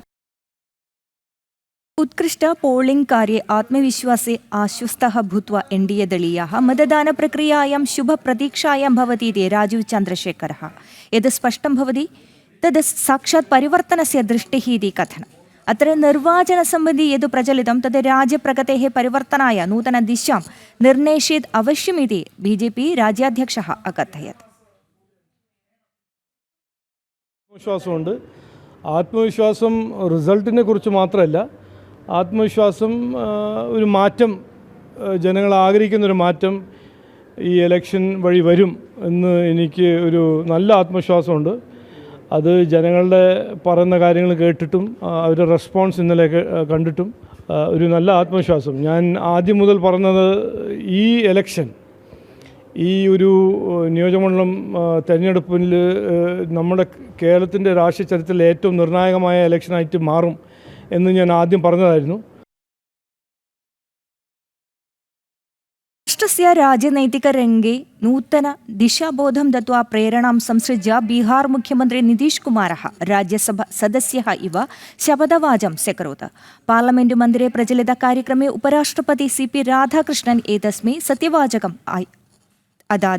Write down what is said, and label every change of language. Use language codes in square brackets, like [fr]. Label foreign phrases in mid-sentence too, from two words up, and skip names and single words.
[sa] उत्कृष्ट पोलिंग कार्ये आत्मविश्वासे आश्वस्तः भूत्वा NDA दलीयाः मतदानप्रक्रियायां शुभप्रतीक्षायां भवति इति राजीव चन्द्रशेखरः। यद् स्पष्टं भवति तद् साक्षात् परिवर्तनस्य दृष्टिः इति कथनम्। अत्र निर्वाचनसम्बन्धी यद् प्रचलितं तद् राज्यप्रगतेः परिवर्तनाय नूतनदिशां निर्णेष्येत् अवश्यमिति BJP राज्याध्यक्षः अकथयत्। [ml] ആത്മവിശ്വാസമുണ്ട്. ആത്മവിശ്വാസം റിസൾട്ടിനെ കുറിച്ച് മാത്രമല്ല, ആത്മവിശ്വാസം ഒരു മാറ്റം, ജനങ്ങൾ ആഗ്രഹിക്കുന്നൊരു മാറ്റം ഈ ഇലക്ഷൻ വഴി വരും എന്ന് എനിക്ക് ഒരു നല്ല ആത്മവിശ്വാസമുണ്ട്. അത് ജനങ്ങളുടെ പറയുന്ന കാര്യങ്ങൾ കേട്ടിട്ടും അവരുടെ റെസ്പോൺസ് ഇന്നലെ കണ്ടിട്ടും ഒരു നല്ല ആത്മവിശ്വാസം. ഞാൻ ആദ്യം മുതൽ പറഞ്ഞത് ഈ ഇലക്ഷൻ, ഈ ഒരു നിയോജകമണ്ഡലം തെരഞ്ഞെടുപ്പിൽ നമ്മുടെ കേരളത്തിൻ്റെ രാഷ്ട്രീയ ചരിത്രത്തിൽ ഏറ്റവും നിർണായകമായ ഇലക്ഷനായിട്ട് മാറും എന്ന് ഞാൻ ആദ്യം പറഞ്ഞതായിരുന്നു. [sa] राष्ट्रस्य राजनैतिकरङ्गे नूतन दिशाबोधं दत्त्वा प्रेरणां संसृज्य बिहार मुख्यमन्त्री नितीश कुमारः राज्यसभा सदस्यः इव शपथवाचं स्व्यकरोत्। पार्लमेण्ट् मन्दिरे प्रचलितकार्यक्रमे उपराष्ट्रपति CP राधाकृष्णन् एतस्मै सत्यवाचकम् अदाद।